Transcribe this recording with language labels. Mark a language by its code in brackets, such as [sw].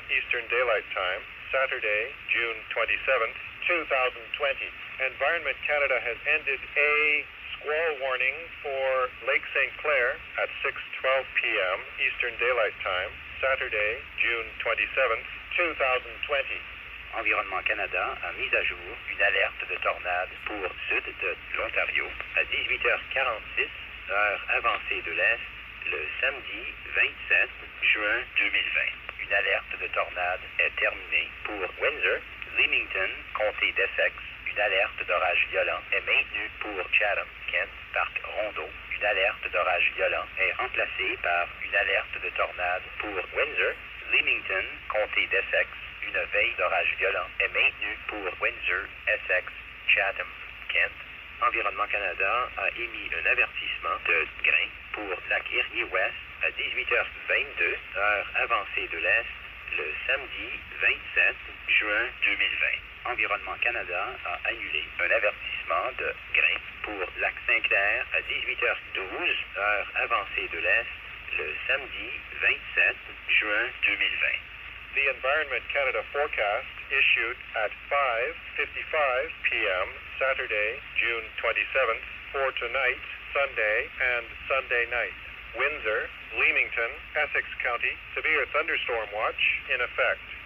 [en] Eastern Daylight Time, Saturday, June 27th, 2020. Environment Canada has ended a squall warning for Lake St. Clair at 6:12 p.m. Eastern Daylight Time, Saturday, June 27th, 2020. [fr] Environnement Canada a mis à jour une alerte de tornade pour sud de l'Ontario à 18h46, heure avancée de l'Est, le samedi 27 juin 2020. Une alerte de tornade est terminée pour Windsor, Leamington, comté d'Essex. Une alerte d'orage violent est maintenue pour Chatham, Kent, parc Rondeau. Une alerte d'orage violent est remplacée par une alerte de tornade pour Windsor, Leamington, comté d'Essex. Une veille d'orage violent est maintenue pour Windsor, Essex, Chatham, Kent. Environnement Canada a émis un avertissement de grain pour lac Erie-Ouest à 18h22, heure avancée de l'Est, le samedi 27 juin 2020. Environnement Canada a annulé un avertissement de grain pour lac Saint-Clair à 18h12, heure avancée de l'Est, le samedi 27 juin 2020. [en] The Environment Canada forecast issued at 5:55 p.m. Saturday, June 27th for tonight, Sunday, and Sunday night. Windsor, Leamington, Essex County, severe thunderstorm watch in effect.